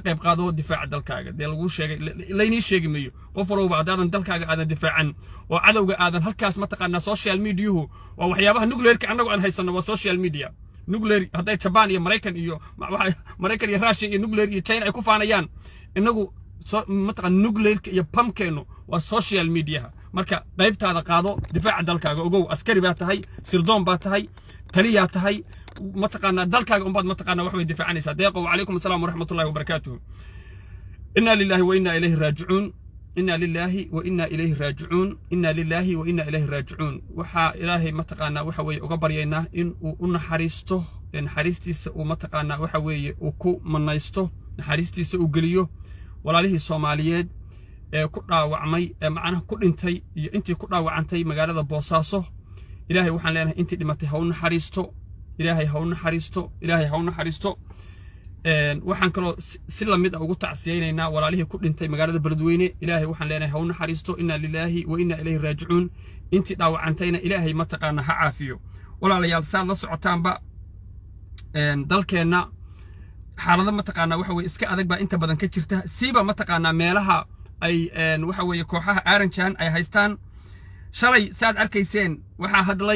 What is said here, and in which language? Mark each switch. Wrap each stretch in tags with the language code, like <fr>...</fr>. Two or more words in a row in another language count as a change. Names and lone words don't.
<so>qayb qaado difaaca dalkaaga dee lagu sheegay laynii sheegi mayo qof walba aadan dalkaaga aadan difaacan oo cadawga aadan halkaas mataqaanaa</so> <en>social media-</en> <so>hu waa waxyaabaha nuclear-ka anagu aan haysano waa</so> <en>social media nuclear</en> <so>haday Japan iyo Mareykan iyo Mareykan iyo Russia iyo nuclear iyo China ay ku faanayaan inagu mataqaanaa nuclear-ka iyo pumpkeenu waa</so> <en>social media</en> <so>marka qaybtaada qaado difaaca dalkaaga ogow askari baa tahay sirdoon baa tahay taliya tahay mataqaanaa dalkaaga umbaad mataqaanaa wax way difaacanaysaa deeqo</so> <ar>وعليكم السلام ورحمة الله وبركاته إنا لله وإنا إليه راجعون إنا لله وإنا إليه راجعون إنا لله وإنا إليه راجعون</ar> <so>waxa ilaahay mataqaanaa waxa way uga baryaynaa in uu u naxariisto naxariistiisa uu mataqaanaa waxa weeye uu ku manaysto naxariistiisa uu geliyo walaalihii Soomaaliyeed ee ku dhaawacmay ee macnaha ku dhintay iyo intii ku dhaawacantay magaalada Boosaaso ilaahay waxaan leenahay intii dhimatay ha u naxariisto ilaahay ha u naxariisto ilaahay ha u naxariisto waxaan kaloo si la mid ah ugu tacsiyaynaynaa walaalihii ku dhintay magaalada Beledweyne ilaahay waxaan leenahay ha u naxariisto</so> <ar>إنا لله وإنا إليه راجعون</ar> <so>intii dhaawacantayna ilaahay mataqaanaa ha caafiyo walaalayaal saad la socotaanba dalkeena xaalado mataqaanaa waxa weeye iska adag baa inta badan ka jirta siiba mataqaanaa meelaha ay waxa weeye kooxaha Aranjan ay haystaan shalay saad arkayseen waxa hadlay</so>